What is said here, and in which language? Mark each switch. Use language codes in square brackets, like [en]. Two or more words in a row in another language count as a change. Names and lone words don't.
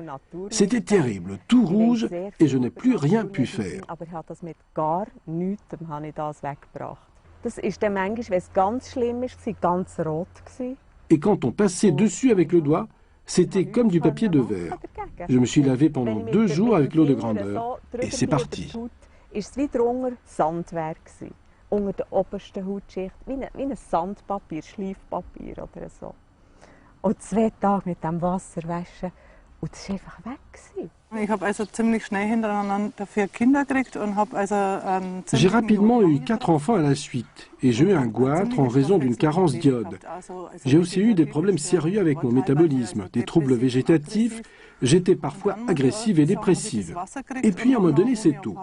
[fr] C'était terrible, tout rouge, et je n'ai plus rien pu faire. Et quand on passait dessus avec le doigt, c'était comme du papier de verre. Je me suis lavé pendant 2 jours avec l'eau de grandeur, et c'est parti. [de] Unter der obersten Hautschicht, wie ein Sandpapier, Schleifpapier oder so. Und 2 Tage mit dem Wasser waschen und das war einfach weg. [fr] J'ai rapidement eu 4 enfants à la suite et j'ai eu un goitre en raison d'une carence d'iode. J'ai aussi eu des problèmes sérieux avec mon métabolisme, des troubles végétatifs. J'étais parfois agressive et dépressive. Et puis, à un moment donné, c'est tout.